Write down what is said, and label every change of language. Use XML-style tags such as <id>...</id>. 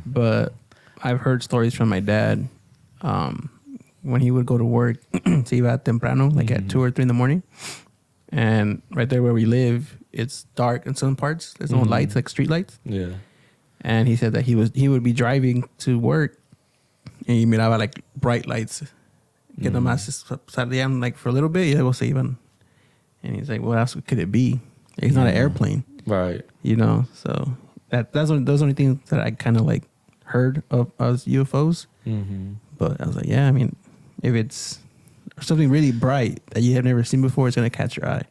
<en>But I've heard stories from my dad when he would go to work,</en> <es>se iba temprano,</es> <en>like at 2 or 3 in the morning, and right there where we live, it's dark in some parts. There's no lights, like street lights. Yeah. And he said that he would be driving to work and he miraba like bright lights.</en> <es>Que nomás salían</es> <en>like for a little bit</en> <es>y luego se iban.</es> <en>And he's like, what else could it be? It's not an airplane. Right. So those are the only things that I kind of like heard of as UFOs. Mm-hmm. But I was like, yeah, I mean, if it's something really bright that you have never seen before, it's going to catch your eye.</en>